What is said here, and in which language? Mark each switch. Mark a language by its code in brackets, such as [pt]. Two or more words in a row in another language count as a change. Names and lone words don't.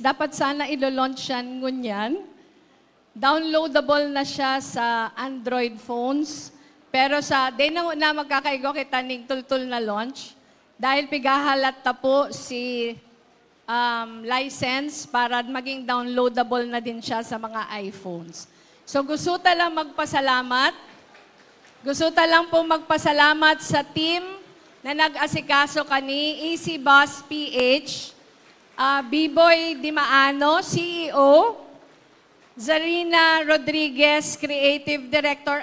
[bik] Dapat sana ilo-launch yan ngunyan. Downloadable na siya sa Android phones. Pero day na magkakaigo kita ning tultul na launch. Dahil pigahalat ta po si license para maging downloadable na din siya sa mga iPhones. So gusto lang magpasalamat. Gusto lang po magpasalamat sa team na nag-asikaso kani Easy Bus PH, B-Boy Dimaano, CEO, Zarina Rodriguez, Creative Director.